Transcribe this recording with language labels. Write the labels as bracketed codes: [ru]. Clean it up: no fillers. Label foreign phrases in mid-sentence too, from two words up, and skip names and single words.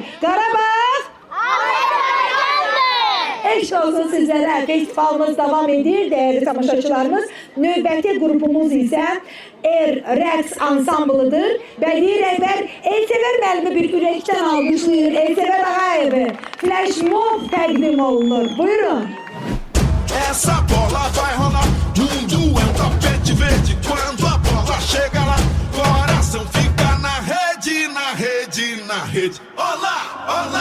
[az] Qarabağ! Eşq olsun sizlərə. Festivalımız davam edir, değerli tamaşaçılarımız. Növbəti qrupumuz isə rəqs ansamblıdır. Bədii rəhbər Elsəvər müəllimi bir ürəkdən almışlayır. Elsəvər Ağayevi [en] flash mob [az] təqdim olunur. Buyurun. [pt] Essa bola vai rolar, mundo é um tapete verde. Quando a bola chega lá, coração fica na rede, na rede, na rede. Olá, olá.